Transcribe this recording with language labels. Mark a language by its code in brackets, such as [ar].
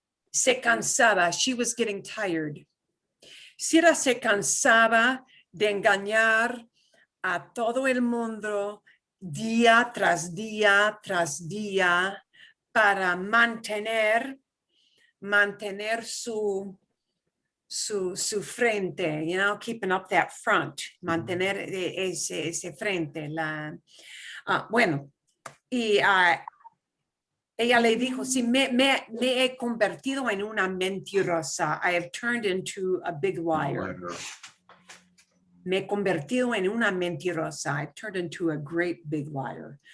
[es] Se cansaba. [en] She was getting tired. [es] Sira se cansaba de engañar a todo el mundo día tras día tras día para mantener su frente, [en] keeping up that front, [es] mantener ese frente. Bueno, y ella le dijo, sí, me he convertido en una mentirosa. [en] I have turned into a big liar. [es] Me he convertido en una mentirosa. [en] I've turned into a great big liar.